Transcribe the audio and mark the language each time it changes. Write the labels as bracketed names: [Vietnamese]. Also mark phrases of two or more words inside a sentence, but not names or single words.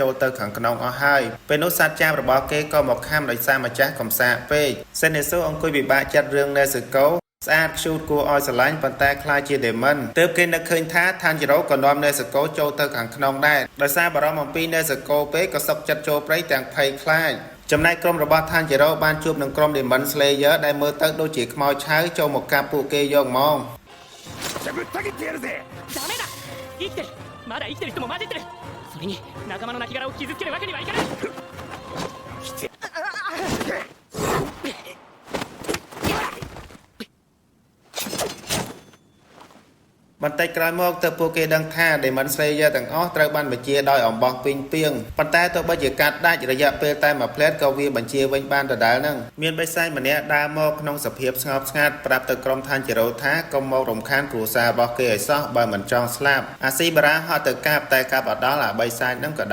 [Khmer] ចូលទៅខាងក្នុងអស់ហើយពេលនោះសត្វចាមរបស់គេក៏មកខំដោយសារម្ចាស់កំសាកពេក Senesu អង្គុយពិបាកចិត្តរឿង Nezukoស្អាតខ្ជូតគួរឲ្យស្រឡាញ់ប៉ុន្តែខ្លាចជា Demon ទើបគេនឹកឃើញថាឋានជារោក៏នាំ Nezuko ចូលទៅខាងក្នុងដែរដោយសារបារម្ភអំពី Nezuko ពេកក៏សុកចិត្តចូលព្រៃទាំងភ័យខ្លាចចំណែកក្រុមរបស់ឋានជារោបានជួបនឹងក្រុម [English] Demon Slayer [Khmer] ដែលមើលទៅដូចជាខ្មោចឆៅចូលមកកាប់ពួកគេយកមក [Japanese] ダメだ生きてるまだ生きてる人も混ぜてるそれに仲間の亡骸を傷つけるわけにはいかない [Khmer] បន្តិចក្រោយមកទៅពួកគេដឹងថា [English] Demon Slayer [Khmer] ទាំងអស់ត្រូវបានបញ្ជាដោយអំបោះពីងពីងប៉ុន្តែទោះបីជាកាត់ដាច់រយៈពេលតែមួយផ្លែតក៏វាបញ្ជាវិញបានដដែលហ្នឹងមានបិសាចម្នាក់ដើរមកក្នុងសភាពស្ងប់ស្ងាត់ប្រាប់ទៅក្រុមឋានជារោថាកុំមករំខានគ្រួសាររបស់គេឲ្យសោះបើមិនចង់ស្លាប់អាស៊ីបារ៉ាហត់ទៅកាប់តែកាប់អត់ដល់អាបិសាចហ្នឹងក៏